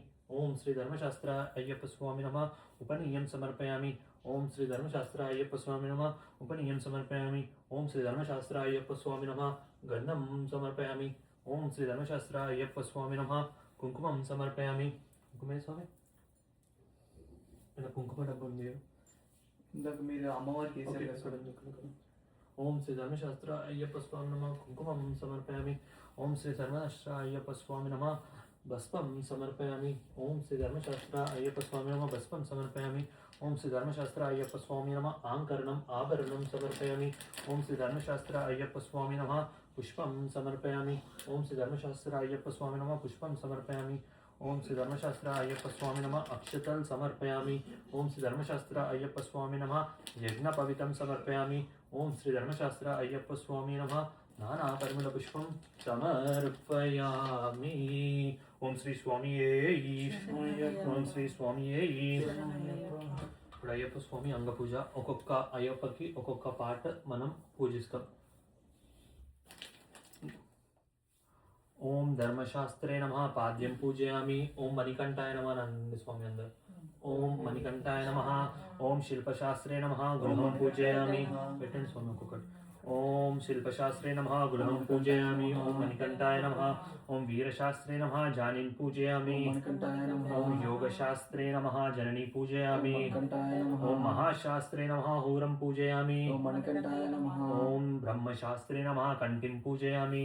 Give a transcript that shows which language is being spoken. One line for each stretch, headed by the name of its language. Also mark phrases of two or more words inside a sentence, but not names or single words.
Sanskrit: ओम श्री धर्मशास्त्र अय्यप्प स्वामी नमः उपनीयं समर्पयामि। ओम श्री धर्मशास्त्र अय्यप्प स्वामी नमः उपनीयं समर्पयामि। ओम श्री धर्मशास्त्र अय्यप्प स्वामी नमः गन्धं समर्पयामि। ओम श्री धर्मशास्त्र अय्यप्प स्वामी नमः कुंकुमं समर्पयामि। कुंकुमे स्वामी
Telugu: ఇలా కుంకుమ డబ్బు ఉంది ఇందాక మీరు అమ్మవారికి ఓకే, వేసారు కదా ఇక్కడ, ఇక్కడ.
Sanskrit: ఓం శ్రీ ధర్మశాస్త్ర అయ్యప్ప స్వామి నమ కుంకుమం సమర్పయామి. ఓం శ్రీ ధర్మశాస్త్ర అయ్యప్ప స్వామి నమ భస్మం సమర్పయామి. ఓం శ్రీ ధర్మశాస్త్ర అయ్యప్ప స్వామి నమ భస్మం సమర్పయామి. ఓం శ్రీ ధర్మశాస్త్ర అయ్యప్ప స్వామి నమ ఆంకరణం ఆభరణం సమర్పయామి. ఓం శ్రీ ధర్మశాస్త్ర అయ్యప్ప స్వామి నమ పుష్పం సమర్పయామి. ఓం శ్రీ ధర్మశాస్త్ర అయ్యప్ప స్వామి నమ పుష్పం సమర్పయామి. ओम श्री धर्मशास्त्र अय्यप्प स्वामी नमः अक्षतल समर्पयामि. ओम श्री धर्मशास्त्र अय्यप्प स्वामी नमः यज्ञपवितं समर्पयामि. ओम श्री धर्मशास्त्र अय्यप्प स्वामी नमः नानापरिमलपुष्पं समर्पयामि. ओम श्री स्वामी ओम श्री स्वामी
Telugu: ఇప్పుడు అయ్యప్ప స్వామి అంగ పూజ ఒక్కొక్క అయ్యప్పకి ఒక్కొక్క పాట మనం పూజిస్తాం.
Sanskrit: ओम धर्मशास्त्रे नमः पाद्यं पूजयामि. ओम मणिकंठाय नमः नंद स्वामी अंदर. ओम मणिकंठाय नमः. ओम शिल्पशास्त्रे नमः गृहं पूजयामि.
Telugu: పెట్టండి స్వామి ఒక్కొక్కటి.
Sanskrit: ओम शिल्पशास्त्रे नमः गृहं पूजयामि. ओम मणिकंठाय नमः. ओम वीरशास्त्रे नमः जानीं पूजयामि. ओम योगशास्त्रे नमः जननी पूजयामि. ओम महाशास्त्रे नमः हूरं पूजयामि. ओम ब्रह्मशास्त्रे नमः कंठिं पूजयामि.